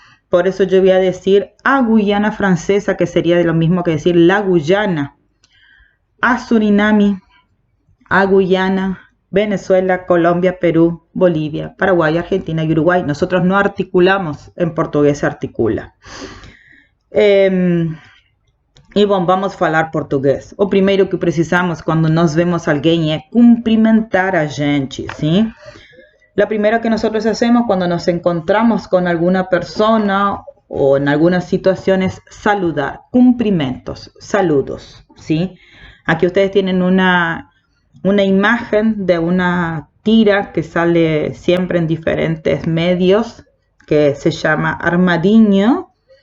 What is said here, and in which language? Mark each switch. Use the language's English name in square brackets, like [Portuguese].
[Spanish] Por eso yo voy a decir a Guyana Francesa, que sería lo mismo que decir la Guyana, a Suriname, a Guyana, Venezuela, Colombia, Perú, Bolivia, Paraguay, Argentina y Uruguay. Nosotros no articulamos, en portugués se articula. [Portuguese] E bom, vamos falar português. O primeiro que precisamos quando nós vemos alguém é cumprimentar a gente, ¿sí? [Spanish] La primera que nosotros hacemos cuando nos encontramos con alguna persona o en algunas situaciones, saludar, cumprimentos, saludos, ¿sí? Aquí ustedes tienen una imagen de una tira que sale siempre en diferentes medios, que se llama Armadinho.